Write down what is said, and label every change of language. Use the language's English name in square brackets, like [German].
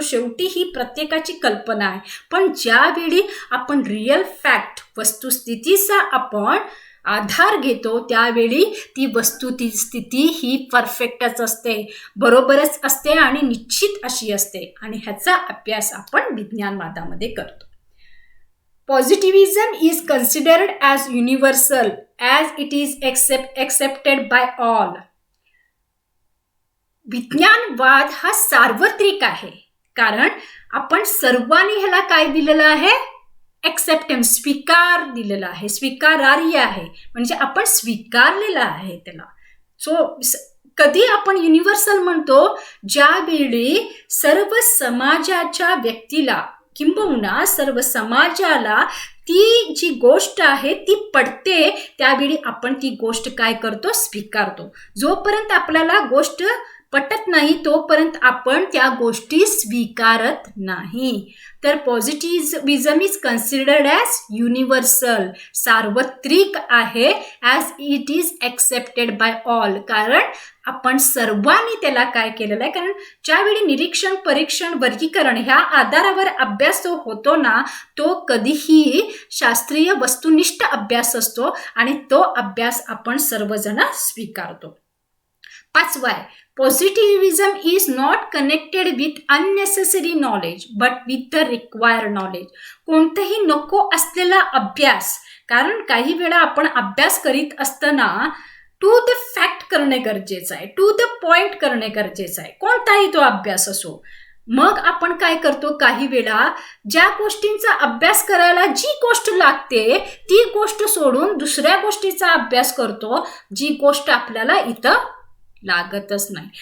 [Marathi] शेवटी ही प्रत्येकाची कल्पना आहे. पण ज्यावेळी आपण रिअल फॅक्ट वस्तुस्थितीचा आपण आधार घेतो त्यावेळी ती वस्तुस्थिती ही परफेक्टच असते, बरोबरच असते आणि निश्चित अशी असते. आणि ह्याचा अभ्यास आपण विज्ञानवादामध्ये करतो. [English] Positivism is considered as universal as it is accepted by all. [Marathi] विज्ञानवाद हा सार्वत्रिक आहे, कारण आपण सर्वांनी ह्याला काय दिलेलं आहे? एक्सेप्टन्स, स्वीकार दिलेला आहे, स्वीकारार्ह आहे, म्हणजे आपण स्वीकारलेलं आहे त्याला. सो कधी आपण युनिव्हर्सल म्हणतो? ज्यावेळी सर्व समाजाच्या व्यक्तीला किंबहुना सर्व समाजाला ती जी गोष्ट आहे ती पडते, त्यावेळी आपण ती गोष्ट काय करतो? स्वीकारतो. जोपर्यंत आपल्याला गोष्ट पटत नाही तोपर्यंत आपण त्या गोष्टी स्वीकारत नाही. [English] तर positivism is considered as universal, [Marathi] सार्वत्रिक आहे, [English] As it is accepted by all. [Marathi] कारण आपण सर्वांनी त्याला काय केलेलं आहे? कारण ज्यावेळी निरीक्षण, परीक्षण, वर्गीकरण ह्या आधारावर अभ्यास जो होतो ना, तो कधीही शास्त्रीय वस्तुनिष्ठ अभ्यास असतो आणि तो अभ्यास आपण सर्वजण स्वीकारतो. [English] 5 Positivism is not connected with unnecessary knowledge but with the required knowledge. [Marathi] कोणतेही नको असलेला अभ्यास, कारण काही वेळा आपण अभ्यास करीत असताना [English] to the fact [Marathi] करणे गरजेचं आहे, [English] to the point [Marathi] करणे गरजेचं आहे, कोणताही तो अभ्यास असो. मग आपण काय करतो? काही वेळा ज्या गोष्टींचा अभ्यास करायला जी गोष्ट लागते ती गोष्ट सोडून दुसऱ्या गोष्टीचा अभ्यास करतो, जी गोष्ट आपल्याला इथं लागतच नाही.